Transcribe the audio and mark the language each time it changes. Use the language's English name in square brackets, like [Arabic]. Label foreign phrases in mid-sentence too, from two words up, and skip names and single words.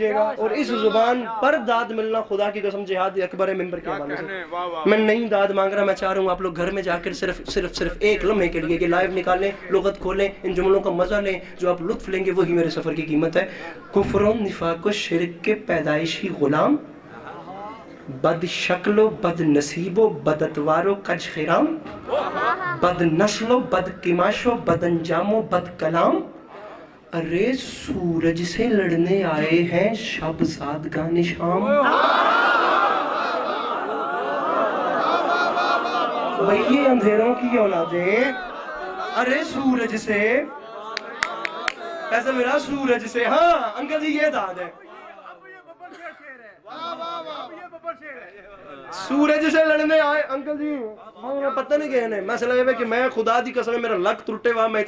[Urdu] گا، اور اس زبان پر داد ملنا خدا کی قسم جہاد اکبر ممبر کے حوالے سے میں نہیں داد مانگ رہا، میں چاہ رہا ہوں آپ لوگ گھر میں جا کر صرف ایک لمحے کے لیے کہ لائیو نکالیں، لغت کھولیں، ان جملوں کا مزہ لیں، جو آپ لطف لیں گے وہی میرے سفر کی قیمت ہے۔ کفر و نفاق و شرک کے پیدائشی غلام، بد شکل و بد نصیب و بد اتوار و کج خرام، بد نسل و بد قماش و بد انجام و بد کلام، ارے سورج سے لڑنے آئے ہیں شب زادگان شام۔ بھئی یہ اندھیروں کی اولادیں، ارے سورج سے، ایسا میرا سورج سے، ہاں انکل جی یہ داد ہے، سورج سے لڑنے آئے انکل جی، پتہ نہیں کہنے مسئلہ یہ ہے کہ میں [Punjabi] خدا دی قسم میرا لک ترٹے ہوا، [Urdu] میں